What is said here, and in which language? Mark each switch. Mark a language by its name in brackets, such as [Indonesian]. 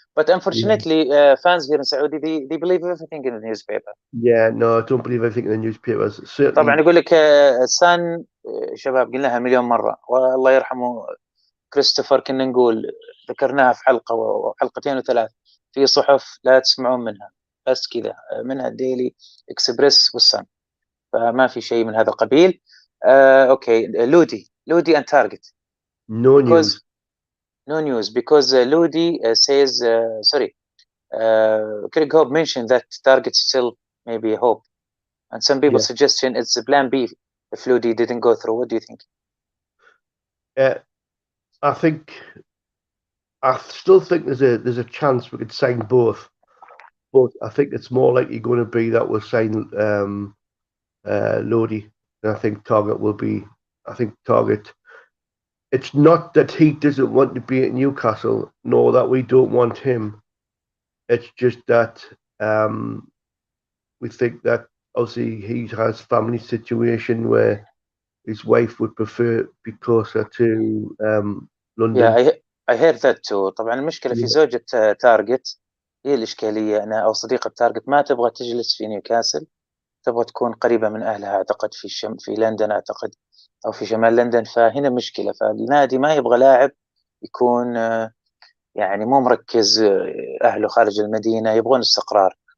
[English] But unfortunately, fans here in Saudi they believe everything in the newspaper. Yeah, no, I don't believe everything in the newspapers. Certainly. [Arabic] طبعا يقول لك السان شباب قلناها مليون مرة، والله يرحمه كريستوفر كنا نقول ذكرناها في حلقة وحلقتين وثلاث في صحف لا تسمعون منها، بس كذا منها الديلي إكسبريس والسن، فما في شيء من هذا القبيل. أوكي، لودي and target. [English] No news. No news because Lodi says sorry. Craig Hope mentioned that target still maybe a hope, and some people suggestion it's a plan B if Lodi didn't go through. What do you think? I still think there's a chance we could sign both, but I think it's more likely going to be that we'll sign Lodi, and I think Target will be. I think Target. It's not that he doesn't want to be at Newcastle, nor that we don't want him. It's just that we think that obviously he has family situation where his wife would prefer to be closer to London. Yeah, I heard that too. [Arabic] طبعا المشكلة في زوجة تارجت هي الإشكالية، أنا أو صديقة تارجت ما تبغى تجلس في نيوكاسل، تبغى تكون قريبة من أهلها، أعتقد في لندن أعتقد، أو في شمال لندن، فهنا مشكلة. فالنادي ما يبغى لاعب يكون يعني مو مركز، أهله خارج المدينة، يبغون استقرار.